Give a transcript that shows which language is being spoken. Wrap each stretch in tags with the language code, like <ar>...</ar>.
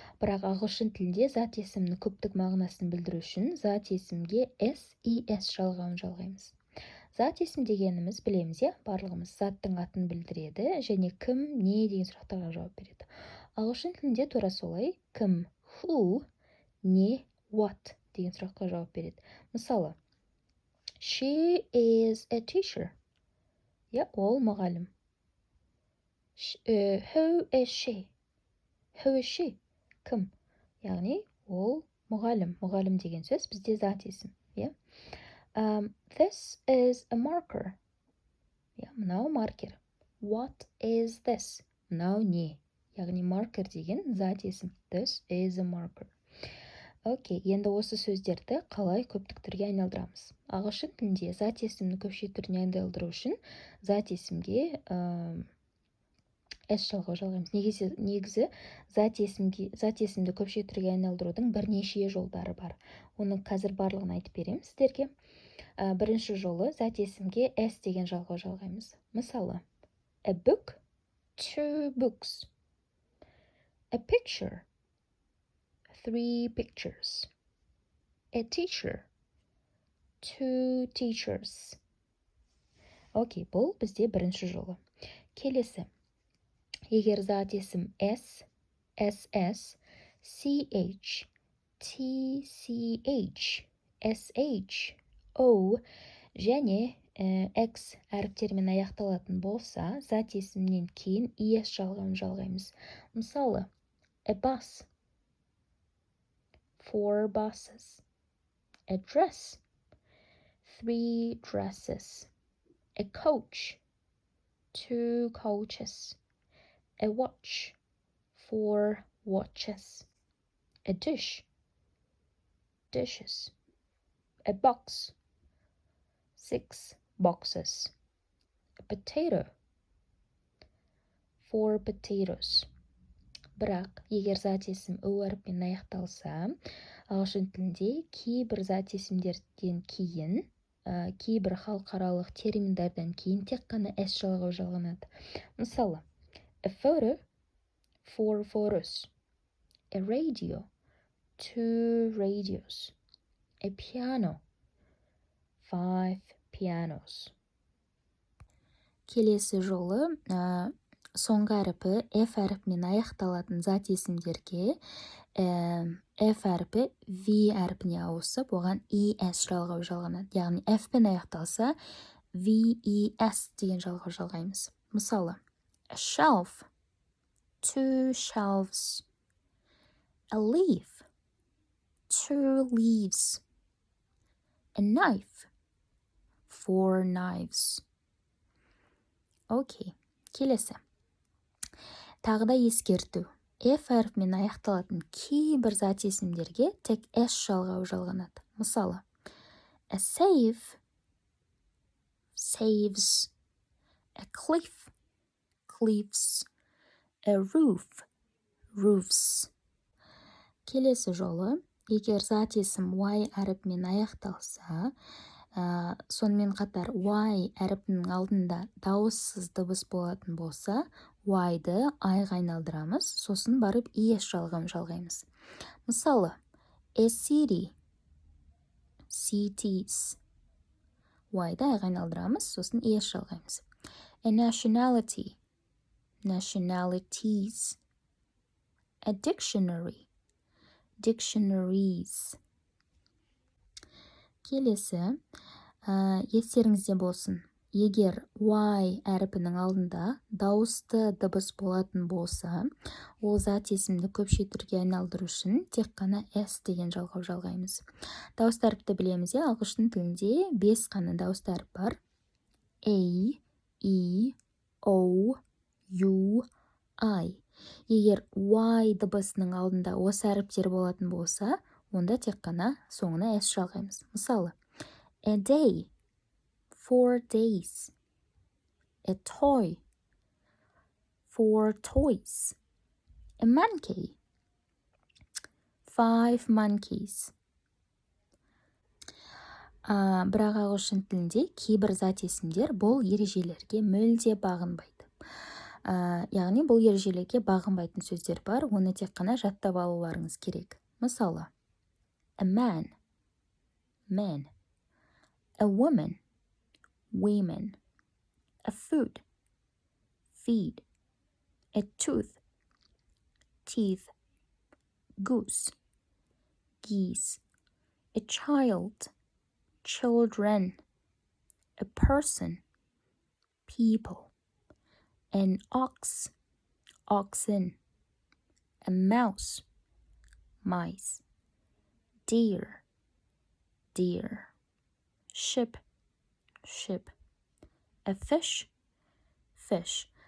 <kk>Бірақ ағылшын тілінде зат есімнің көптік мағынасын білдіру үшін зат есімге s, es жалғауын жалғаймыз. Зат есім дегеніміз білеміз, иә, барлығымыз заттың атын білдіреді және кім, не деген сұрақтарға жауап береді. Ағылшын тілінде тура солай кім, who, не, what деген сұраққа жауап береді.</kk> <en>Мысалы, she is a teacher.</en> <kk>Я, ол мұғалім.</kk> <en>Who is she? Who is she? Кім?</en> <kk>Яғни, ол мұғалім. Мұғалім деген сөз бізде зат есім.</kk> <en>This is a marker.</en> <kk>Мынау маркер.</kk> <en>What is this?</en> <kk>Мынау не? Яғни маркер деген зат есім.</kk> <en>This is a marker.</en> <kk>Окей, енді осы сөздерді қалай көптік түрге айналдырамыз? Ағылшын тілінде зат есімні көпше түріне айналдыру үшін зат есімге s жалғау жалғаймыз. Негізі зат есімді көпше түрге айналдырудың бірнеше жолдары бар. Оны қазір барлығын айтып беремін сіздерге. Бірінші жолы зат есімге s деген жалғау жалғаймыз.</kk> <en>Мысалы, a book, two books. A picture, 3 pictures. A teacher, 2 teachers.</en> <kk>Окей, бұл бізде бірінші жолы. Келесі. Егер зат есім s, ss, ch, tch, sh, o және x әріптермен аяқталатын болса, зат есімнен кейін es жалғауын жалғаймыз.</kk> <en>Мысалы, a bus, 4 buses. A dress, 3 dresses. A coach, 2 coaches. A watch, 4 watches. A dish, dishes. A box, 6 boxes. A potato, 4 potatoes.</en> <kk>Бірақ, егер зат есім о әріппен аяқталса, ағылшын тілінде кейбір зат есімдерден кейін, кейбір халықаралық терминдерден кейін тек қана s жалғау жалғанады.</kk> <en>Мысалы, a photo, 4 photos. A radio, 2 radios. A piano, 5 pianos.</en> <kk>Келесі жолы соңғы әріпі f әріпімен аяқталатын зат есімдерге f әріпі v әріпіне ауысып, оған es жалғау жалғанады. Яғни f пен аяқталса, ves деген жалғау жалғаймыз.</kk> <en>Мысалы, a shelf, 2 shelves. A leaf, 2 leaves. A knife, 4 knives.</en> <kk>Окей, келесі. Тағы да ескерту. F әріпімен аяқталатын кейбір зат есімдерге тек s жалғау жалғанады. Мысалы, a safe, saves. A cliff, cliffs. A roof, roofs. Келесі жолы, егер зат есім y әріпімен аяқталса, сонымен қатар y әріпінің алдында дауыссыз дыбыс болатын болса, y-ды i-ға айналдырамыз, сосын барып es жалғауын жалғаймыз.</kk> <en>Мысалы, a city, cities.</en> <kk>Y-ды i-ға айналдырамыз, сосын es жалғаймыз.</kk> <en>A nationality, nationalities. A dictionary, dictionaries.</en> <kk>Келесі, естеріңізде болсын. Егер y әріпінің алдында дауысты дыбыс болатын болса, ол зат есімді көпше түрге айналдыру үшін тек қана s деген жалғау жалғаймыз. Дауысты әріпті білеміз, ағылшын тілінде 5 қана дауысты әріп бар.</kk> <en>A, E, O, U, I.</en> <kk>Егер y дыбысының алдында осы әріптер болатын болса, онда тек қана соңына s жалғаймыз.</kk> <en>Мысалы, a day, 4 days. A toy, 4 toys. A monkey, 5 monkeys.</en> <kk>Бірақ ағылшын тілінде кейбір зат есімдер бұл ережелерге мүлде бағынбайды. Яғни бұл ережелерге бағынбайтын сөздер бар, оны тек қана жаттап алуларыңыз керек.</kk> <en>Мысалы, a man, man, a woman, women, a food, feed, a tooth, teeth, goose, geese, a child, children, a person, people, an ox, oxen, a mouse, mice, deer, deer, ship, ship, a fish, fish.</en>